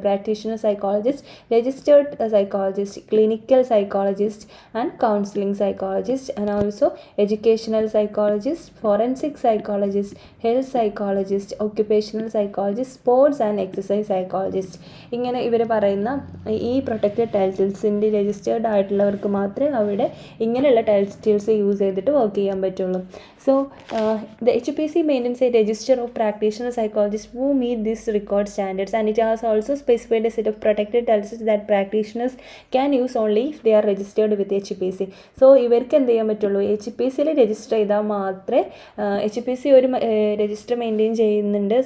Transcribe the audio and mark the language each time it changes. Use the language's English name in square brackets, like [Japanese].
[English] Practitioner psychologist, registered psychologist, clinical psychologist and counselling psychologist, and also educational psychologist, forensic psychologist, health psychologist, occupational psychologist, sports and exercise psychologist. [Malayalam] ഇങ്ങനെ ഇവർ പറയുന്ന ഈ protected ടൈറ്റിൽസിൻ്റെ registered ആയിട്ടുള്ളവർക്ക് മാത്രമേ അവിടെ ഇങ്ങനെയുള്ള titles use ചെയ്തിട്ട് work ചെയ്യാൻ പറ്റുള്ളൂ. [English] So the HPC maintains a register of practitioner psychologists who meet these record standards, and it has also specified a set of protected titles that practitioners can use only if they are registered with HPC. [Malayalam] So ഇവർക്ക് എന്ത് ചെയ്യാൻ പറ്റുള്ളൂ? HPCയിൽ register ചെയ്താൽ മാത്രമേ, HPC ഒരു register maintain ചെയ്യുന്നുണ്ട്.